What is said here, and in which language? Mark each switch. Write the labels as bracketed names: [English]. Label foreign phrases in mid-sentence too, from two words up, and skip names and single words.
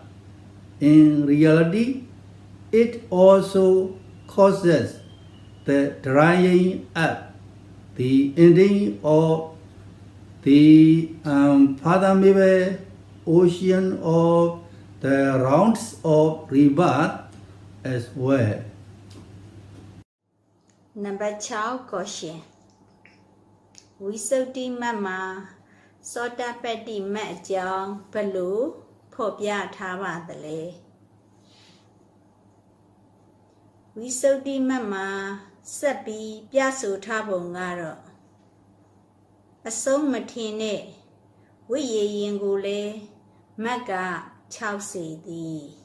[English] In reality, it also causes the drying up, the ending of the unfathomable ocean of the rounds of rebirth as well. Number 6 question. [Burmese] Visuddhimagga Sotapatti Magga အကြောင်းဘယ်လိုဖော်ပြထားပါသလဲ Visuddhimagga မှာဆက်ပြီးပြဆိုထားပုံကတော့အဆုံးမထင်တဲ့ဝိရေရင်ကိုလည်းမဂ္ဂ6စေသည်